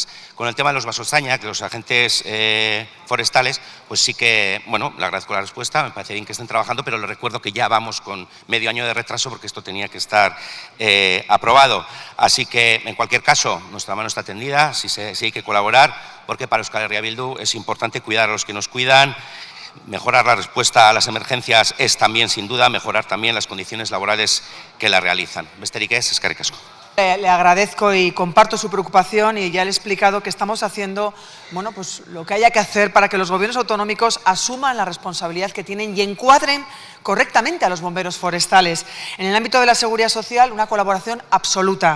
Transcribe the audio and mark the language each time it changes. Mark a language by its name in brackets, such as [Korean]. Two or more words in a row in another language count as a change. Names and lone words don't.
[Spanish] Con el tema de los vasostaña, que los agentes forestales, pues sí que, le agradezco la respuesta, me parece bien que estén trabajando, pero le recuerdo que ya vamos con medio año de retraso porque esto tenía que estar aprobado. Así que, en cualquier caso, nuestra mano está tendida, si hay que colaborar, porque para Euskal Herria Bildu es importante cuidar a los que nos cuidan, mejorar la respuesta a las emergencias es también, sin duda, mejorar también las condiciones laborales que la realizan. [Basque] Besterik ez, eskerrik asko. [Spanish] Le agradezco y comparto su preocupación y ya le he explicado que estamos haciendo lo que haya que hacer para que los gobiernos autonómicos asuman la responsabilidad que tienen y encuadren correctamente a los bomberos forestales. En el ámbito de la seguridad social, una colaboración absoluta.